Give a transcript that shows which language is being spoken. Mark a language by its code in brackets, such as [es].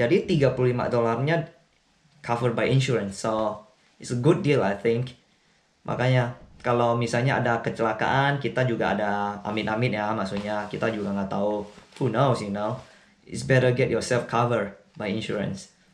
[id] Jadi [en] $35-nya covered by insurance. So it's a good deal I think. [id] Makanya kalau misalnya ada kecelakaan, kita juga ada amin-amin ya, maksudnya kita juga nggak tahu, [en] who knows, you know. It's better get yourself covered by insurance.